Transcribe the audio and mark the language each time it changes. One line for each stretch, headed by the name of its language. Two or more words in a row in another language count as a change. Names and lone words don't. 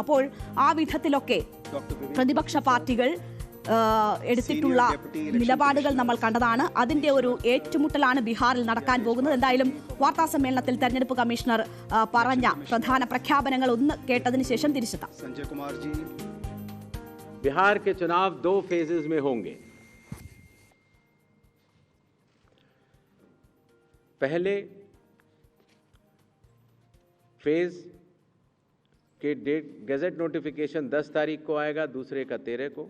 Malayalam: അപ്പോൾ ആ വിധത്തിലൊക്കെ പ്രതിപക്ഷ പാർട്ടികൾ എടുത്തിട്ടുള്ള നിലപാടുകൾ നമ്മൾ കണ്ടതാണ്. അതിന്റെ ഒരു ഏറ്റുമുട്ടലാണ് ബീഹാറിൽ നടക്കാൻ പോകുന്നത്. എന്തായാലും വാർത്താ സമ്മേളനത്തിൽ തെരഞ്ഞെടുപ്പ് കമ്മീഷണർ പറഞ്ഞ പ്രധാന പ്രഖ്യാപനങ്ങൾ ഒന്ന് കേട്ടതിന് ശേഷം തിരിച്ചെത്താം.
Hindi: बिहार के चुनाव 2 फेजेस में होंगे। पहले फेज के
English: date gazette notification
Hindi: 10 तारीख को आएगा, दूसरे का 13 को।